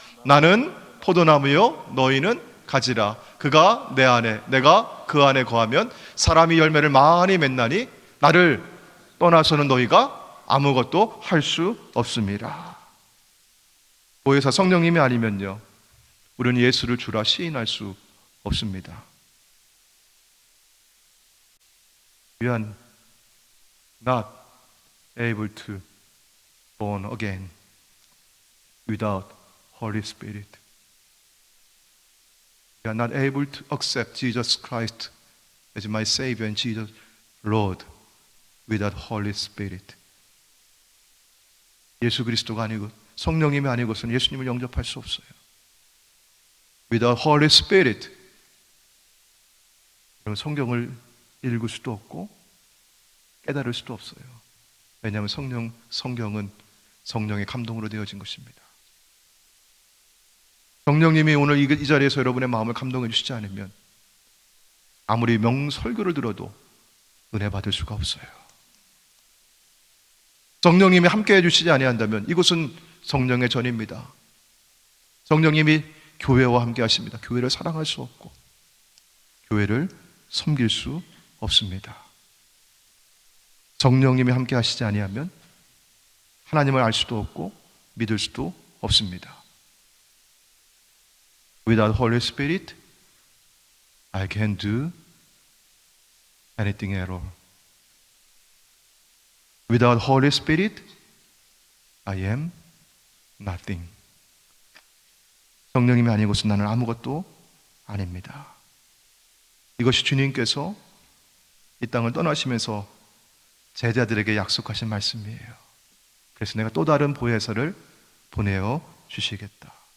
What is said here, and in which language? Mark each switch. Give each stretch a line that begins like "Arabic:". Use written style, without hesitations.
Korean: 나는 포도나무요 너희는 가지라. 그가 내 안에 내가 그 안에 거하면 사람이 열매를 많이 맺나니 나를 떠나서는 너희가 아무것도 할 수 없습니다. 보혜사 성령님이 아니면요, 우리는 예수를 주라 시인할 수 없습니다.
English: We are not able to born again without Holy Spirit. We are not able to accept Jesus Christ as my Savior and Jesus Lord without Holy Spirit.
Korean: 예수 그리스도가 아니고 성령님이 아니고서는 예수님을 영접할 수 없어요.
English: Without Holy Spirit,
Korean: 성경을 읽을 수도 없고 깨달을 수도 없어요. 왜냐하면 성경은 성령의 감동으로 되어진 것입니다. 성령님이 오늘 이 자리에서 여러분의 마음을 감동해 주시지 않으면 아무리 명설교를 들어도 은혜 받을 수가 없어요. 성령님이 함께해 주시지 아니한다면 이곳은 성령의 전입니다. 성령님이 교회와 함께 하십니다. 교회를 사랑할 수 없고 교회를 섬길 수 없습니다. 성령님이 함께 하시지 아니하면 하나님을 알 수도 없고 믿을 수도 없습니다.
English: Without Holy Spirit, I can do anything at all. Without Holy Spirit, I am nothing.
Korean: 성령님이 아니고서 나는 아무것도 아닙니다. 이것이 주님께서 이 땅을 떠나시면서 제자들에게 약속하신 말씀이에요. 그래서 내가 또 다른 보혜사를 보내어 주시겠다.